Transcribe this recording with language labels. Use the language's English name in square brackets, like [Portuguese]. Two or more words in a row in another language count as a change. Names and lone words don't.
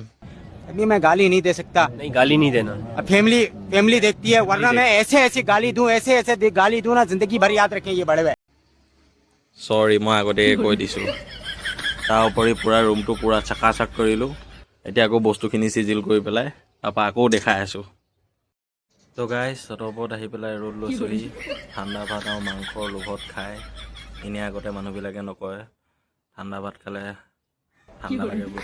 [Hindi] अभी मैं गाली नहीं दे सकता नहीं गाली नहीं देना अब फैमिली देखती है वरना मैं ऐसे गाली दूं ऐसे गाली दूं ना जिंदगी भर याद रखें ये बड़े [Assamese] চৰি মই আগতীয়াকৈ কৈ দিছোঁ তাৰ উপৰি পূৰা ৰুমটো পূৰা চাকাচাক কৰিলোঁ এতিয়া আকৌ বস্তুখিনি চিজিল কৰি পেলাই তাৰপৰা আকৌ দেখাই আছোঁ তো গাইজ চটৰ ওপৰত আহি পেলাই ৰ'দ লৈছোঁহি ঠাণ্ডা ভাত আৰু মাংসৰ লোভত খাই এনেই আগতে মানুহবিলাকে নকয় ঠাণ্ডা ভাত খালে ঠাণ্ডা লাগে